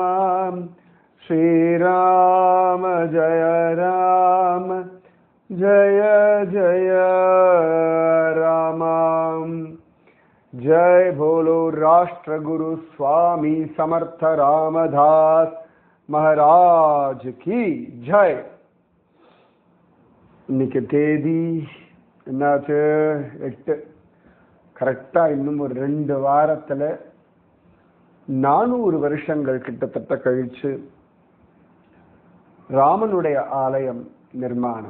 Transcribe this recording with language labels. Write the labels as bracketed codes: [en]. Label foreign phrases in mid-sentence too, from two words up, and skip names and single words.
[hi] श्री राम जय राम जय जय राम। जय बोलो राष्ट्र गुरु स्वामी समर्थ रामदास महाराज की जय। [ta] இன்னைக்கு தேதி என்னாச்சு? 8. கரெக்டா இன்னும் ஒரு 2 வாரத்துல 400 வருஷங்கள் கிட்டத்தட்ட கழிச்சு ராமனுடைய ஆலயம் நிர்மாணம்.